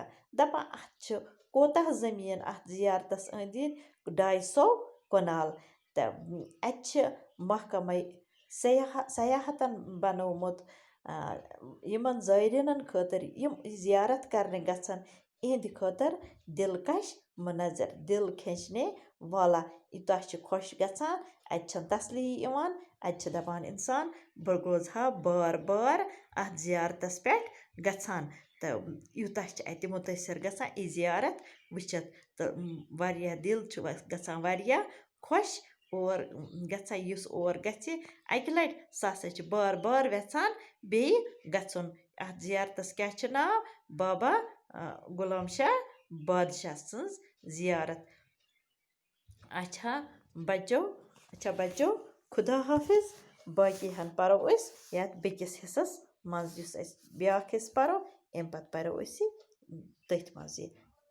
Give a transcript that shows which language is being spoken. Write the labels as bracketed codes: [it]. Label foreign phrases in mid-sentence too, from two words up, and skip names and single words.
[ks] दपा अत छ कोतः ज़मीन अत ज़ियारतस अंद 250 कनाल। तो अत छ महकमा सयाहतन बनोमुत यमन ज़ायरीनन खतर यम ज़ियारत करने गछन इहंद खतर दिलकश मनजर [hi] दिल खींचने वाला। [ks] यूतः छ खुश गछान अत छन तसली इवान अत छ दपान इंसान बह गोज हा बार बार अत ज़ियारतस पे गछान। तो यूतः छ अत मुतासर गछान यह ज़ियारत वुचित। तो वारिया दिल छ गछान वारिया खुश और गछान युस और गछि अकि लट सह हसा छ बार बार वेछान बे गछुन। अत ज़ियारतस क्या छ नाव बाबा गुलाम शाह बादशाह सन्ज ज़ियारत। [hi] अच्छा बच्चों खुदा हाफिज। [ks] बाकी हन परो अस यत बेकिस हिस्सस मज युस अस ब्याक हिस्स परो अम पत परो अस तथ मज।